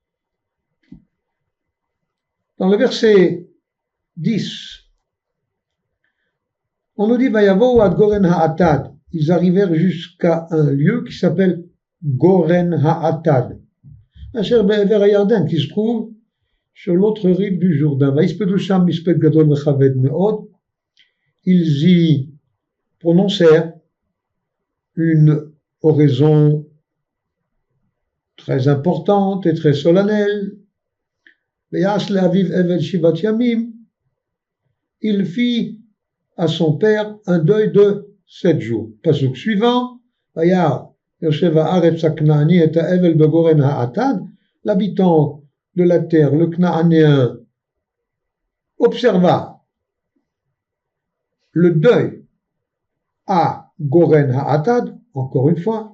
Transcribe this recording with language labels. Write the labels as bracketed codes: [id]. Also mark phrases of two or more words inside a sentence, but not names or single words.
[fr] Dans le verset 10, on nous dit [he] ויבאו עד גרן האטד. [fr] Ils arrivèrent jusqu'à un lieu qui s'appelle Goren Ha'atad, [he] אשר בעבר הירדן, [fr] qui se trouve sur l'autre rive du Jourdain. [he] ויספדו שם מספד גדול וכבד מאד. [fr] Ils y prononcèrent une oraison très importante et très solennelle. [he] ויעש לאביו אבל שבעת ימים. [fr] Il fit à son père un deuil de 7 jours. Pasuk suivant, [he] וירא יושב הארץ הכנעני את האבל בגרן האטד. [fr] L'habitant de la terre, le Knaanéen, observa le deuil à Goren Ha'atad, encore une fois.